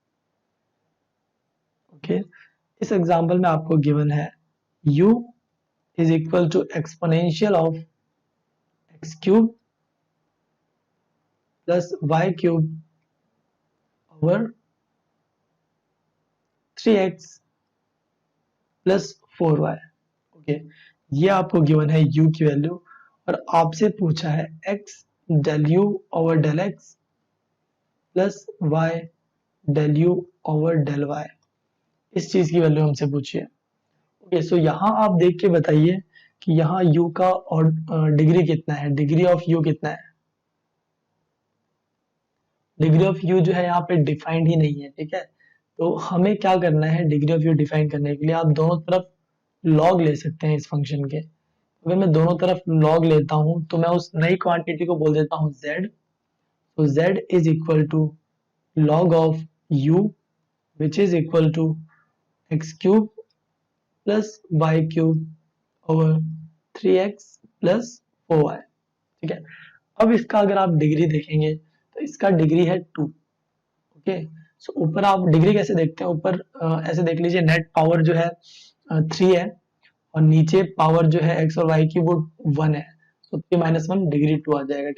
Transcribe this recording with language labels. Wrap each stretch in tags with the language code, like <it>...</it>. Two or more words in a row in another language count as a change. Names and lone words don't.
<en>okay,</en> <hi>इस एग्जांपल में आपको गिवन है</hi> <en>u is equal to exponential of x cube plus y cube over 3x plus 4y.</en> <hi>ओके, ये आपको गिवन है u की वैल्यू और आपसे पूछा है</hi> <en>x del u over del x plus y del u over del y.</en> <hi>इस चीज की वैल्यू हमसे पूछी है.</hi> <en>okay, so</en> <hi>यहाँ आप देख के बताइए कि यहाँ u का और डिग्री कितना है,</hi> <en>degree of u</en> <hi>कितना है.</hi> <en>degree of u</en> <hi>जो है यहाँ पे डिफाइंड ही नहीं है. ठीक है, तो हमें क्या करना है,</hi> <en>degree of u define</en> <hi>करने के लिए आप दोनों तरफ लॉग ले सकते हैं इस फंक्शन के. अगर मैं दोनों तरफ लॉग लेता हूं तो मैं उस नई क्वांटिटी को बोल देता हूं z.</hi> <en>तो z is equal to log of u which is equal to x cube plus y cube over 3x plus 4y।</en> <hi>ठीक है, अब इसका अगर आप डिग्री देखेंगे तो इसका डिग्री है 2।</hi> <en>okay, so</en> <hi>ऊपर आप डिग्री कैसे देखते हैं, ऊपर ऐसे देख लीजिए</hi> <en>net power</en> <hi>जो है 3 है और नीचे पावर जो है x और y की वो 1 है, तो 3 माइनस 1 डिग्री 2 आ जाएगा।</hi>